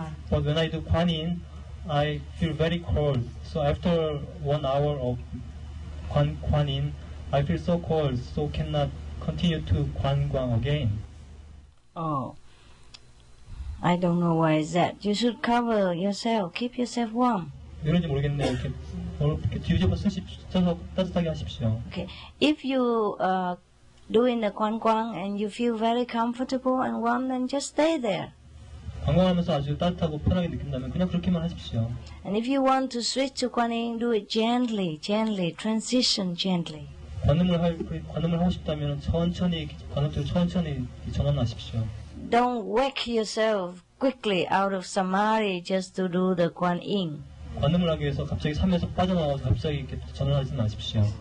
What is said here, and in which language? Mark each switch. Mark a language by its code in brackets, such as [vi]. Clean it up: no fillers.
[en] But when I do 관인, I feel very cold. So after 1 hour of 관인, I feel so cold, so cannot continue to 관광 again. Oh, I don't know why is that. You should cover yourself, keep yourself warm. [ko] 이런지 모르겠네요. 이렇게 뒤집어 써서 따뜻하게 하십시오. [en] Okay, if you doing the 관광 and you feel very comfortable and warm, then just stay there. [ko] 관광하면서 아주 따뜻하고 편하게 느낀다면 그냥 그렇게만 하십시오. [en] And if you want to switch to 관인, do it gently, transition gently. [ko] 관음을 하고 싶다면 천천히 관음대로 천천히 전환하십시오. [en] Don't wake yourself quickly out of samadhi just to do the 관인. [ko] 관음을 하기 위해서 갑자기 삶에서 빠져나와서 갑자기 이렇게 전환하지 마십시오.